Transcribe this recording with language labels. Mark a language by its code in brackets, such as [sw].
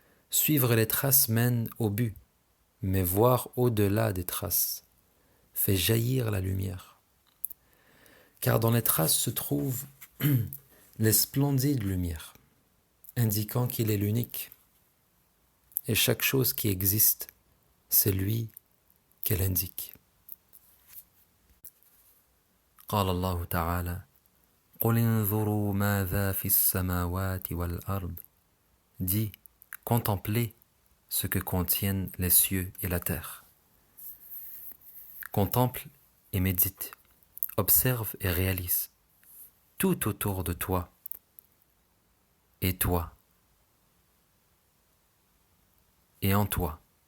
[fr] Suivre les traces mène au but, mais voir au-delà des traces fait jaillir la lumière. Car dans les traces se trouve les splendides lumières, indiquant qu'il est l'unique. Et chaque chose qui existe, c'est lui qu'elle indique. [ar] قال الله تعالى قل انظروا ماذا في السماوات والأرض. [fr] Dis, contemplez ce que contiennent les cieux et la terre. Contemple et médite, observe et réalise. Tout autour de toi et toi et en toi.